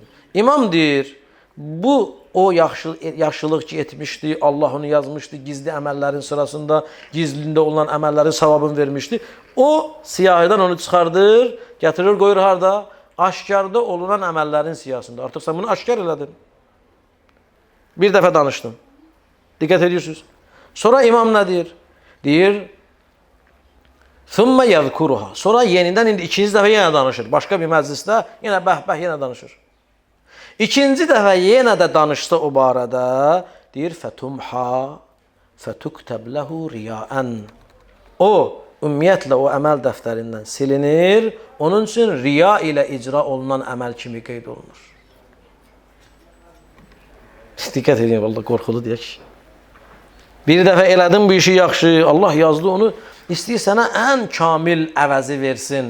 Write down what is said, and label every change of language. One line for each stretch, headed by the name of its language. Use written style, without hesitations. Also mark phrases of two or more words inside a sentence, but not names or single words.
Azerbaijani: İmam deyir, bu o yaxşılıq ki etmişdi, Allah onu yazmışdı, gizli əməllərin sırasında, gizlində olan əməllərin savabını vermişdi. O siyahıdan onu çıxardır, gətirir, qoyur harada? Aşkarda olunan əməllərin siyahısında. Artıq sən bunu aşkar elədin. Bir dəfə danışdın. Diqqət edirsiniz. Sonra imam nə deyir? Deyir,
Arabic: ثُمَّ يَذْكُرُهَا
Azerbaijani: Sonra yenidən indi ikinci dəfə yenə danışır. Başqa bir məclisdə yenə bəh-bəh yenə danışır. İkinci dəfə yenə də danışsa o barədə, deyir,
Arabic: فَتُمْحَا فَتُكْتَبْ لَهُ رِيَاءً
Azerbaijani: O, ümumiyyətlə o əməl dəftərindən silinir, onun üçün riya ilə icra olunan əməl kimi qeyd olunur. Diqqət edin, vallahi qorxulu deyək. Bir dəfə elədin bu işi yaxşı, Allah yazdı onu, istəyir sənə ən kamil əvəzi versin.